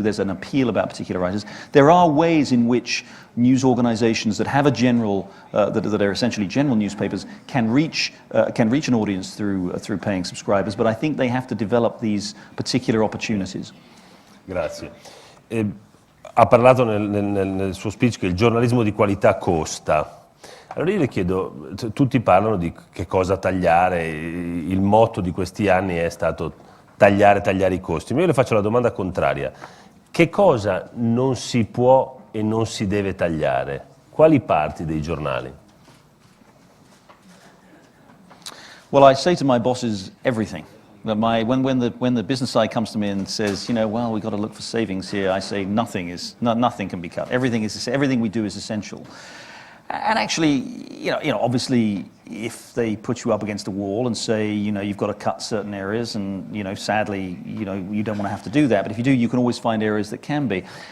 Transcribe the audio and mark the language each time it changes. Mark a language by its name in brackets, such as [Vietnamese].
[English] There's an appeal about particular writers. There are ways in which news organizations that have a general, that are essentially general newspapers, can reach an audience through paying subscribers, but I think they have to develop these particular opportunities. Grazie. [Italian] Ha parlato nel suo speech che il giornalismo di qualità costa. Allora io le chiedo, tutti parlano di che cosa tagliare, il motto di questi anni è stato tagliare i costi, ma io le faccio la domanda contraria. Che cosa non si può e non si deve tagliare? Quali parti dei giornali? [English] Well, I say to my bosses everything. When the business side comes to me and says, well, we've got to look for savings here, I say nothing can be cut. Everything we do is essential. And actually, obviously, if they put you up against a wall and say, you've got to cut certain areas, and sadly, you don't want to have to do that. But if you do, you can always find areas that can be.